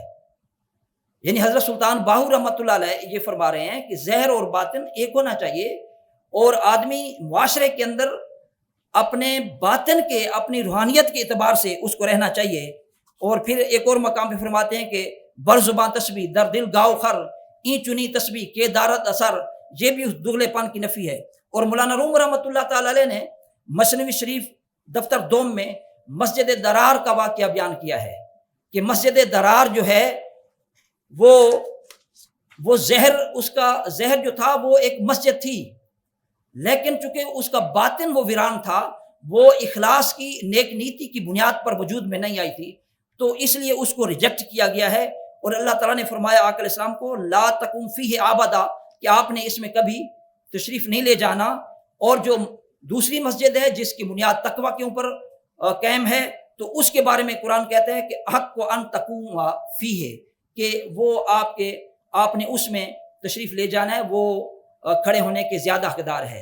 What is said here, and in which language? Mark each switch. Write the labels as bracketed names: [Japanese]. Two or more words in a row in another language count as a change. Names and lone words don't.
[Urdu] یعنی حضرت سلطان باہو رحمۃ اللہ علیہ یہ فرما رہے ہیں کہ ظاہر اور باطن ایک ہونا چاہیے، اور آدمی معاشرے کے اندر اپنے باطن کے، اپنی روحانیت کے اعتبار سے اس کو رہنا چاہیے۔ اور پھر ایک اور مقام پہ فرماتے ہیں کہ [Persian] بر زبان تسبیح در دل گاؤ خر، این چنی تسبیح کے دارت اثر، [Urdu] یہ بھی اس دغلے پن کی نفی ہے۔ اور مولانا روم رحمۃ اللہ تعالی علیہ نے مثنوی شریف دفتر دوم میں مسجد درار کا واقعہ بیان کیا ہے کہ مسجد درار جو ہے وہ زہر جو تھا وہ ایک مسجد تھی، لیکن چونکہ اس کا باطن وہ ویران تھا، وہ اخلاص کی، نیک نیتی کی بنیاد پر وجود میں نہیں آئی تھی، تو اس لیے اس کو ریجیکٹ کیا گیا ہے۔ اور اللہ تعالیٰ نے فرمایا آقا علیہ السلام کو [Arabic] لا تقم فیہ ابدا، [Urdu] کہ آپ نے اس میں کبھی تشریف نہیں لے جانا۔ اور جو دوسری مسجد ہے جس کی بنیاد تقوی کے اوپر قائم ہے، تو اس کے بارے میں قرآن کہتا ہے کہ حق کو [Arabic] ان تقوم فیہ، [Urdu] کہ وہ آپ نے اس میں تشریف لے جانا ہے، وہ کھڑے ہونے کے زیادہ حقدار ہے۔